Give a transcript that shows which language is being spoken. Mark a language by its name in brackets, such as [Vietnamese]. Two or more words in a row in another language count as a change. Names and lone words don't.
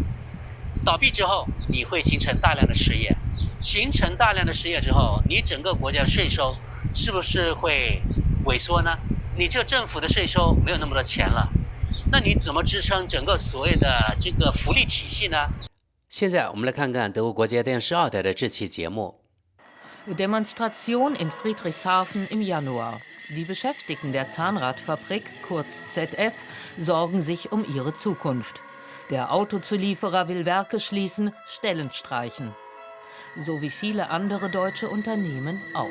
[Chinese] 倒闭之后，你会形成大量的失业，形成大量的失业之后，你整个国家的税收是不是会萎缩呢？你这政府的税收没有那么多钱了，那你怎么支撑整个所谓的这个福利体系呢？现在我们来看看德国国家电视2台的这期节目。 [German] Demonstration in Friedrichshafen im Januar. Die Beschäftigten der Zahnradfabrik, kurz ZF, sorgen sich um ihre Zukunft. Der Autozulieferer will Werke schließen, Stellen streichen. So wie viele andere deutsche Unternehmen auch.